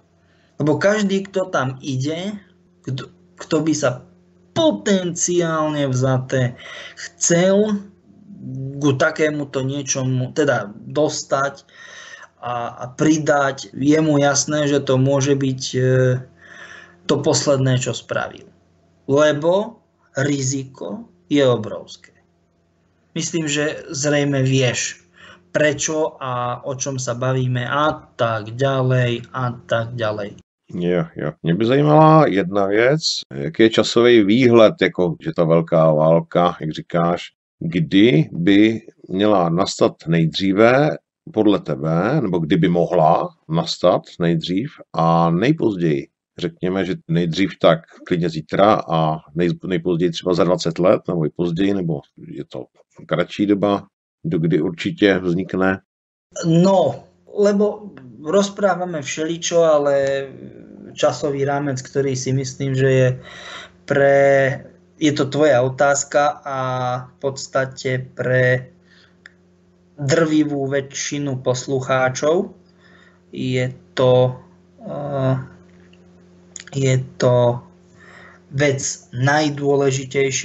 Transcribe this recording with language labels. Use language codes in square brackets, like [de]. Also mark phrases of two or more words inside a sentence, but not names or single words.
[sk] Lebo každý, kto tam ide, kto by sa potenciálne vzaté chcel ku takémuto niečomu teda dostať a pridať, je mu jasné, že to môže byť to posledné, čo spravil. Lebo riziko je obrovské. Myslím, že zrejme vieš, prečo a o čom sa bavíme a tak ďalej a tak ďalej. [cs] Jo. Mě by zajímala jedna věc, jaký je časový výhled, jako že ta velká válka, jak říkáš, kdy by měla nastat nejdříve podle tebe, nebo kdy by mohla nastat nejdřív a nejpozději. Řekněme, že nejdřív tak klidně zítra a nejpozději třeba za 20 let, nebo i později, nebo je to kratší doba, do kdy určitě vznikne? No, [sk] lebo rozprávame všeličo, ale časový rámec, ktorý si myslím, že je to tvoja otázka a v podstate pre drvivú väčšinu poslucháčov je to vec najdôležitejšia.